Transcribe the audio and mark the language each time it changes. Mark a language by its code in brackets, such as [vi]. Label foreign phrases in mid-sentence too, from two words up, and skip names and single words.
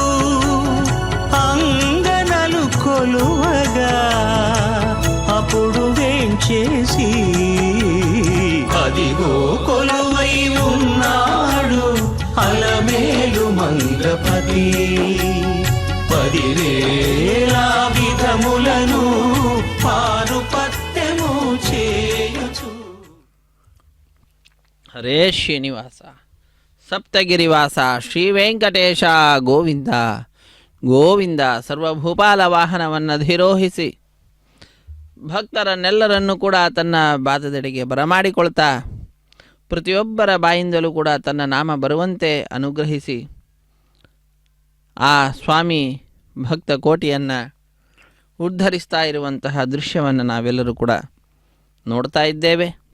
[te] అంగనలు కొలువగా అప్పుడు వేంచేసి అదిగో కొలువై ఉన్నాడు అలమేలు మంగపతి 10,000 విధములను పారుపత్యము చేయుచు [kn] హరే శ్రీనివాస సప్తగిరివాస శ్రీ వెಂಕಟೇಶ ಗೋವಿಂದ ಗೋವಿಂದ ಸರ್ವಭೂಪಾಲ ವಾಹನವನ್ನಧಿರೋಹಿಸಿ ಭಕ್ತರನ್ನೆಲ್ಲರನ್ನೂ ಕೂಡ ತನ್ನ ಬಾಧದೆಡೆಗೆ ಬರಮಾಡಿಕೊಳ್ತಾ ಪ್ರತಿಯೊಬ್ಬರ ಬಾಯಿಂದಲೂ ಕೂಡ ತನ್ನ ನಾಮ ಬರುವಂತೆ ಅನುಗ್ರಹಿಸಿ ಆ ಸ್ವಾಮಿ ಭಕ್ತ ಕೋಟಿಯನ್ನು ಉದ್ಧರಿಸ್ತಾ ಇರುವಂತಹ ದೃಶ್ಯವನ್ನು ನಾವೆಲ್ಲರೂ ಕೂಡ ನೋಡ್ತಾ ಇದ್ದೇವೆ.